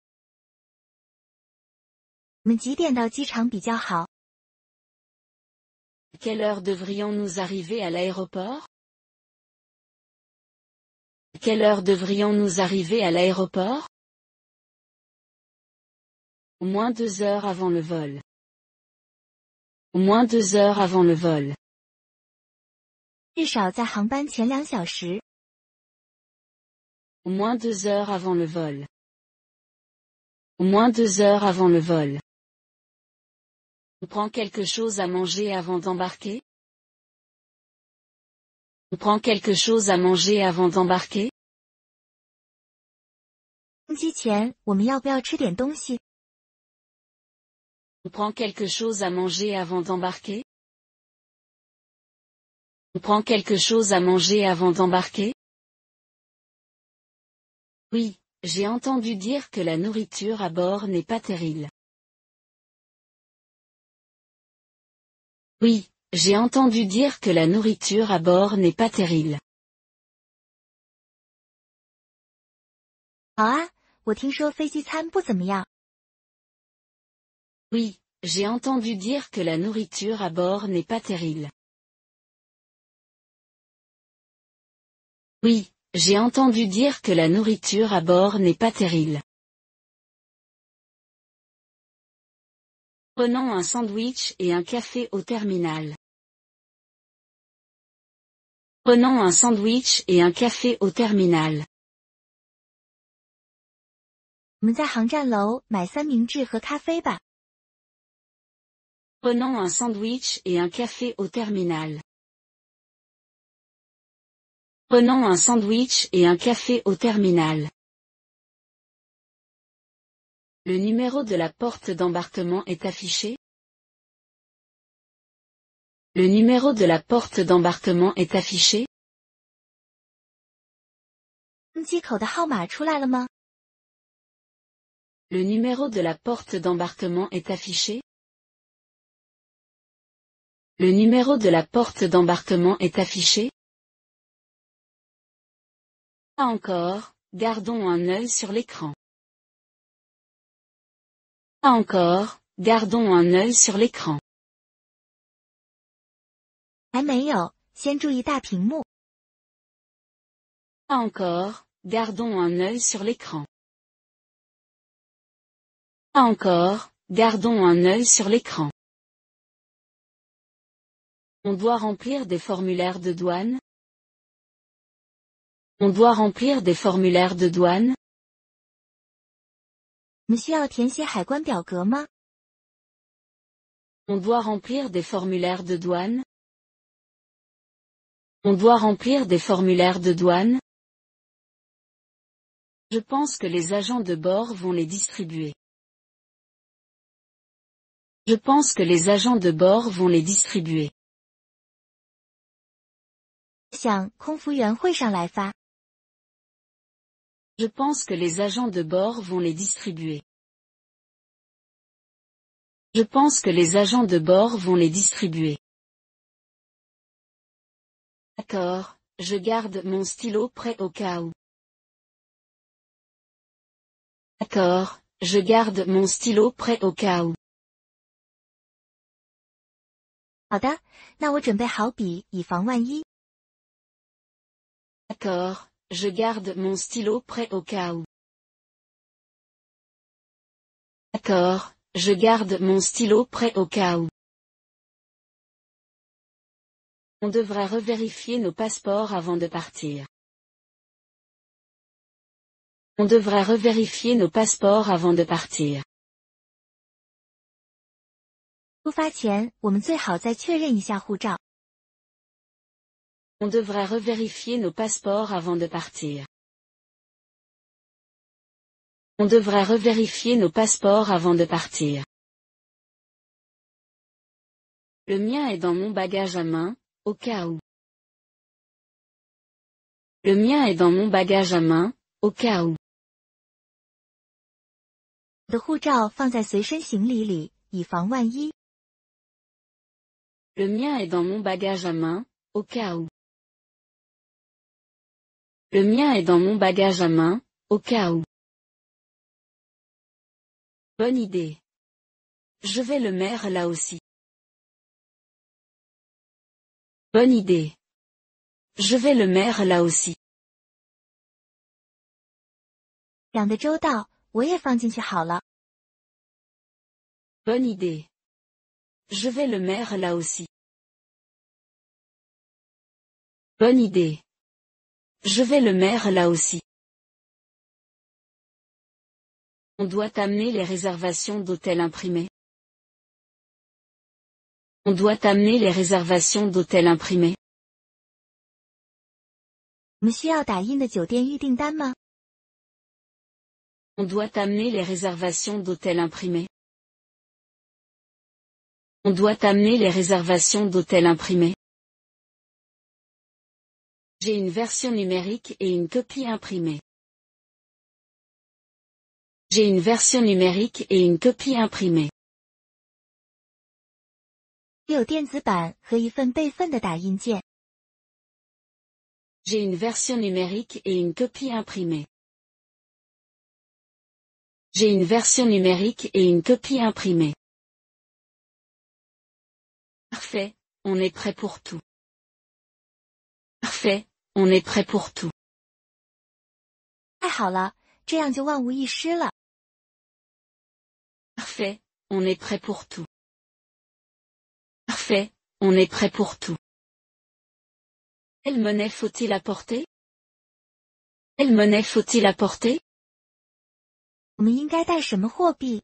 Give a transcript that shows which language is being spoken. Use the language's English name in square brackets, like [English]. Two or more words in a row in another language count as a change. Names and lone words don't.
[Chinese] 我们几点到机场比较好？ [French] Quelle heure devrions-nous arriver à l'aéroport? Quelle heure devrions-nous arriver à l'aéroport? Au moins 2 heures avant le vol. Au moins 2 heures avant le vol. [Chinese] 至少在航班前2小时。 [French] Au moins 2 heures avant le vol. Au moins 2 heures avant le vol. On prend quelque chose à manger avant d'embarquer? On prend quelque chose à manger avant d'embarquer? [Chinese] 登机前，我们要不要吃点东西？ [French] On prend quelque chose à manger avant d'embarquer? On prend quelque chose à manger avant d'embarquer? Oui, j'ai entendu dire que la nourriture à bord n'est pas terrible. Oui, j'ai entendu dire que la nourriture à bord n'est pas terrible. [Chinese] 好啊，我听说飞机餐不怎么样。 [French] Oui, j'ai entendu dire que la nourriture à bord n'est pas terrible. Oui, j'ai entendu dire que la nourriture à bord n'est pas terrible. Prenons un sandwich et un café au terminal. Prenons un sandwich et un café au terminal. [Chinese] 我们在航站楼买三明治和咖啡吧。 [French] Prenons un sandwich et un café au terminal. Prenons un sandwich et un café au terminal. Le numéro de la porte d'embarquement est affiché? Le numéro de la porte d'embarquement est affiché? [Chinese] 登机口的号码出来了吗？ [French] Le numéro de la porte d'embarquement est affiché? Le numéro de la porte d'embarquement est affiché? Pas encore, gardons un œil sur l'écran. Pas encore, gardons un œil sur l'écran. [Chinese] 还没有，先注意大屏幕。 [French] Pas encore, gardons un œil sur l'écran. Pas encore, gardons un œil sur l'écran. On doit remplir des formulaires de douane? On doit remplir des formulaires de douane? [Chinese] 我们需要填写海关表格吗？ [French] On doit remplir des formulaires de douane? On doit remplir des formulaires de douane? Je pense que les agents de bord vont les distribuer. Je pense que les agents de bord vont les distribuer. [Chinese] 想空服员会上来发。 [French] Je pense que les agents de bord vont les distribuer. Je pense que les agents de bord vont les distribuer. D'accord, je garde mon stylo prêt au cas où. D'accord, je garde mon stylo prêt au cas où. [Chinese] 好的，那我准备好笔，以防万一。 [French] D'accord, je garde mon stylo prêt au cas où. D'accord, je garde mon stylo prêt au cas où. On devrait revérifier nos passeports avant de partir. On devrait revérifier nos passeports avant de partir. [Chinese] 出发前，我们最好再确认一下护照。 [French] On devrait revérifier nos passeports avant de partir. On devrait revérifier nos passeports avant de partir. Le mien est dans mon bagage à main, au cas où. Le mien est dans mon bagage à main, au cas où. [Chinese] 我的护照放在随身行李里，以防万一。 [French] Le mien est dans mon bagage à main, au cas où. Le mien est dans mon bagage à main, au cas où. Bonne idée. Je vais le mettre là aussi. Bonne idée. Je vais le mettre là aussi. [Chinese] 想得周到，我也放进去好了。 [French] Bonne idée. Je vais le mettre là aussi. Bonne idée. Je vais le mettre là aussi. On doit amener les réservations d'hôtels imprimées. On doit amener les réservations d'hôtels imprimées. [Chinese] 我们需要打印的酒店预订单吗？ [French] On doit amener les réservations d'hôtels imprimées. On doit amener les réservations d'hôtels imprimées. J'ai une version numérique et une copie imprimée. J'ai une version numérique et une copie imprimée. [Chinese] 我有电子版和一份备份的打印件。 [French] J'ai une version numérique et une copie imprimée. J'ai une version numérique et une copie imprimée. Parfait, on est prêt pour tout. Parfait, on est prêt pour tout. [Chinese] 太好了，这样就万无一失了。 [French] Parfait, on est prêt pour tout. Parfait, on est prêt pour tout. Quelle monnaie faut-il apporter? Quelle monnaie faut-il apporter? [Chinese] 我们应该带什么货币？